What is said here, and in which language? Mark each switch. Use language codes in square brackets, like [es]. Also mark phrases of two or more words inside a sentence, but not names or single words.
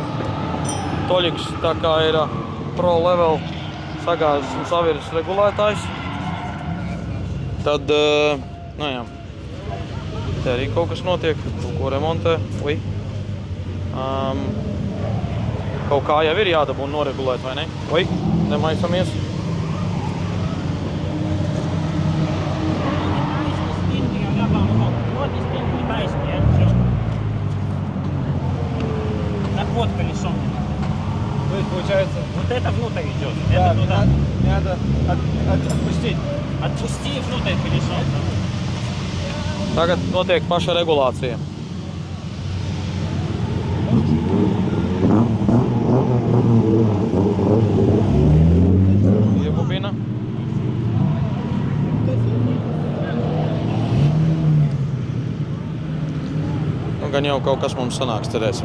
[lv] Toļiks tā kā ir [en] pro level [lv] sagāzes un savirs regulētājs. Tad, nu jā, te arī kaut kas notiek, kaut ko remontē. Kaut kā jau ir jādabūna noregulēt, vai ne? Vai? Nemaisamies. [ru] Вот колесо. То есть получается... Вот это внутрь идет. Да, Это туда. надо отпустить. Отпусти внутрь колесо. [lv] Tagad notiek paša regulācija. Iebubina. Gan jau kaut kas mums sanāks, cerēsim.